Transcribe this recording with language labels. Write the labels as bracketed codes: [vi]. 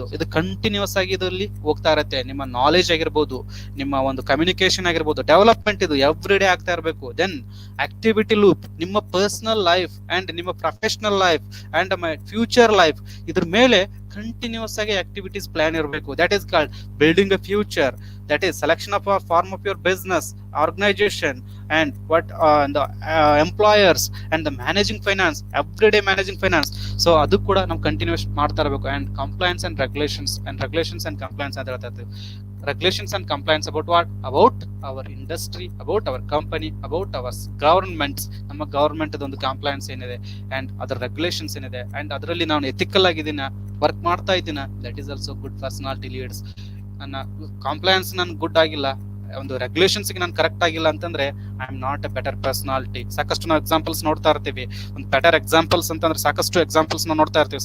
[kn] ಇದು ಕಂಟಿನ್ಯೂಸ್ ಆಗಿ ಇದರಲ್ಲಿ ಹೋಗ್ತಾ ಇರುತ್ತೆ. ನಿಮ್ಮ ನಾಲೆಜ್ ಆಗಿರ್ಬೋದು, ನಿಮ್ಮ ಒಂದು ಕಮ್ಯುನಿಕೇಶನ್ ಆಗಿರ್ಬೋದು, ಡೆವಲಪ್ಮೆಂಟ್ ಇದು ಎವ್ರಿ ಡೇ ಆಗ್ತಾ ಇರಬೇಕು. ದೆನ್ ಆಕ್ಟಿವಿಟಿ ಲೂಪ್, ನಿಮ್ಮ ಪರ್ಸನಲ್ ಲೈಫ್ ಅಂಡ್ ನಿಮ್ಮ professional life and my future life, ಇದ್ರ ಮೇಲೆ ಕಂಟಿನ್ಯೂಸ್ ಆಗಿ ಆಕ್ಟಿವಿಟೀಸ್ ಪ್ಲಾನ್ ಇರಬೇಕು. [en] That is called building a future. That is selection of a form of your business, organization, and what the employers and the managing finance, everyday managing finance. So [kn] adu kuda nam continuous ಮಾಡ್ತಾ ಇರಬೇಕು. [en] And compliance and regulations and compliance ಅಂತ ಹೇಳ್ತಾ ಇರ್ತೀವಿ. Regulations and compliance about what? About our industry, about our company, about our governments. [kn] ನಮ್ಮ government ಒಂದು compliance ಏನಿದೆ and ಅದರ regulations ಏನಿದೆ ಅಂಡ್ ಅದರಲ್ಲಿ ನಾನು ಎಥಿಕಲ್ ಆಗಿದ್ದೀನ, ವರ್ಕ್ ಮಾಡ್ತಾ ಇದ್ದೀನ, [en] That is also good personality leads. [kn] ನನ್ನ ಕಾಂಪ್ಲೈನ್ಸ್ ನನ್ ಗುಡ್ ಆಗಿಲ್ಲ, ಒಂದು ರೆಗ್ಯುಲೇಷನ್ಸ್ ನಾನು ಕರೆಕ್ಟ್ ಆಗಿಲ್ಲ ಅಂತಂದ್ರೆ [en] I am not a better personality. [kn] ಸಾಕಷ್ಟು ನಾವು ಎಕ್ಸಾಂಪಲ್ಸ್ ನೋಡ್ತಾ ಇರ್ತೀವಿ. ಒಂದು ಬೆಟರ್ ಎಕ್ಸಾಂಪಲ್ಸ್ ಅಂತಂದ್ರೆ ಸಾಕಷ್ಟು ಎಕ್ಸಾಂಪಲ್ಸ್ ನಾವು ನೋಡ್ತಾ ಇರ್ತೀವಿ.